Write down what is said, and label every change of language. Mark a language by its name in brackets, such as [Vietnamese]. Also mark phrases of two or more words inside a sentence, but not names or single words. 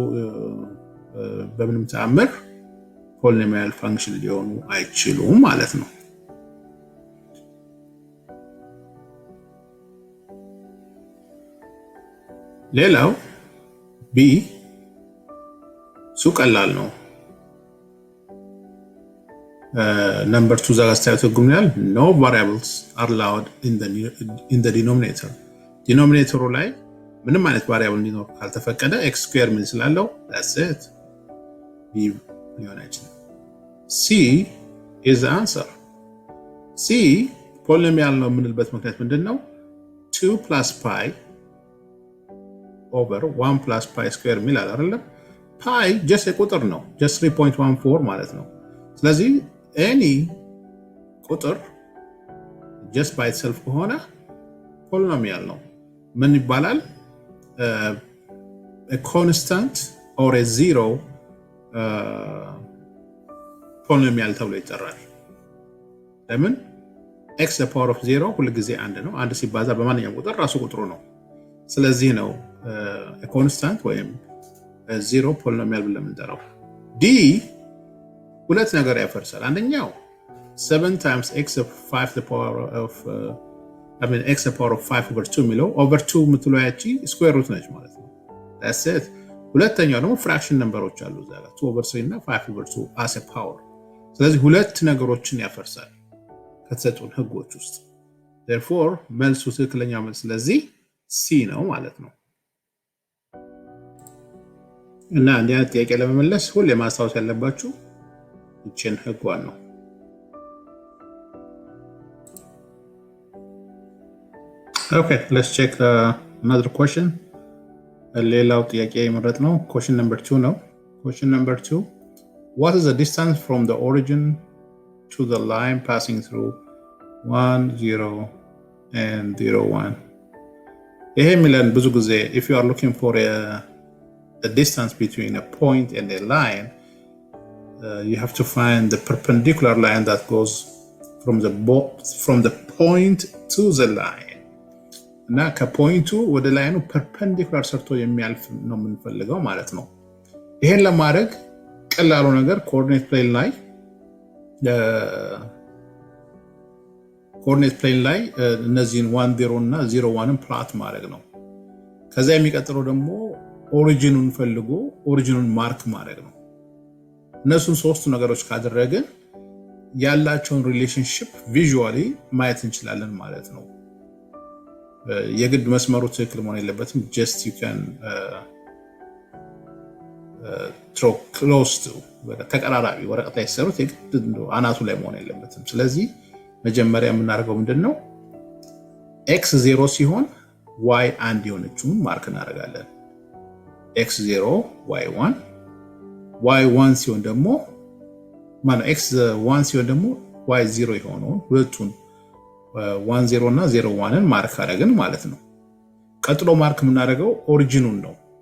[Amharic] በምንም ተአምር ፖሊኖሚያል ፋንክሽን ሊሆኑ አይችሉም ማለት ነው። ሌላው b ሱ ቀላል ነው። number 2 ዛጋ ስታዩት ጉምናል [English] no variables are allowed in the denominator [Amharic] ዲኖሚኔተሩ ላይ ምንም አይነት ቫሪያብል እንዲኖር ካልተፈቀደ x ስኩዌር ምን ስላለው [English] that's it [Amharic] b ሊሆን አይችልም። [English] c is the answer [Amharic] c ፖሊኖሚያል ነው የምንልበት ምክንያት ምንድነው? [English] 2 plus pi over 1 plus pi square [Amharic] ሚል አይደለም። [English] pi just [Amharic] የቁጥር ነው just 3.14 ማለት ነው። ስለዚህ any ቁጥር [English] just by itself [Amharic] ከሆነ ፖሊኖሚያል ነው። ምን ይባላል? [English] a constant or a zero [Amharic] ፖሊኖሚያል ተብሎ ይጠራል። ለምን? [English] x the power of 0 [Amharic] ሁሉ ጊዜ አንድ ነው። አንድ ሲባዛ በማንኛውም ቁጥር ራሱ ቁጥሩ ነው። ስለዚህ ነው [English] a constant [Amharic] ወይም ዜሮ ፖሊኖሚያል ብለን የምንጠራው። d ሁለት ነገር ያፈርሳል። አንደኛው [English] 7 times x of 5 the power of x the power of 5 over 2 [Amharic] ሚለው [English] over 2 [Amharic] ምትለው ያቺ ስኩዌር ሩት ነች ማለት ነው። [English] that's it። [Amharic] ሁለተኛው ደግሞ ፍራክሽን ነምበሮች አሉ እዛ ጋር [English] 2 over 3 [Amharic] እና [English] 5 over 2 as a power። [Amharic] ስለዚህ ሁለት ነገሮችን ያፈርሳል ከተሰጡን ህጎች ውስጥ። therefore መልሱ ትክክለኛ መልስ ስለዚህ c ነው ማለት ነው። እና እንዲህ አይነት ጥያቄ ለመመለስ ሁሌ ማስታወስ ያለባችሁ ይችን ህጓን ነው። [English] Okay, let's check another question. [Amharic] ሌላው ጥያቄ የመረጥ ነው [English] question number 2 ነው። question number 2 what is the distance from the origin to the line passing through 1 0 and 0 1? [Amharic] ይሄ የሚለን ብዙ ጊዜ [English] if you are looking for a distance between a point and a line you have to find the perpendicular line that goes from the point to the line. [Amharic] እና ከፖይንቱ ወደ ላይኑ ፐርፔንዲኩላር ሰርቶ የሚያልፍ ነው የምንፈልገው ማለት ነው። ይሄን ለማድረግ ቀላሉ ነገር ኮኦርዲኔት ፕሌን ላይ እነዚህን 1 0 እና 0 1ን ፕላት ማድረግ ነው። ከዛ የሚቀጥለው ደግሞ ኦሪጂኑን ፈልጎ ኦሪጂኑን ማርክ ማድረግ ነው። እነሱን ሶስቱ ነገሮች ካደረግን ያላቸውን ሪሌሽንሺፕ ቪዥዋሊ ማየት እንችላለን ማለት ነው። የግድ መስመሩ ትክክል መሆን የለበትም። [English] just you can close to [Amharic] ተቀራራቢ ወረቀት ላይ ሲሰሩት አናቱ ላይ መሆን የለበትም። ስለዚህ መጀመሪያ የምናደርገው ምንድነው x 0 ሲሆን y 1 የሆነችውን ማርክ እናደርጋለን። x 0 y 1 y 1 ሲሆን ደግሞ ማለት x 1 ሲሆን ደግሞ y 0 የሆነውን ሁለቱን 1 0 እና 0 1ን ማርክ አደረግን ማለት ነው። ቀጥሎ ማርክ የምናደርገው ኦሪጂኑን ነው።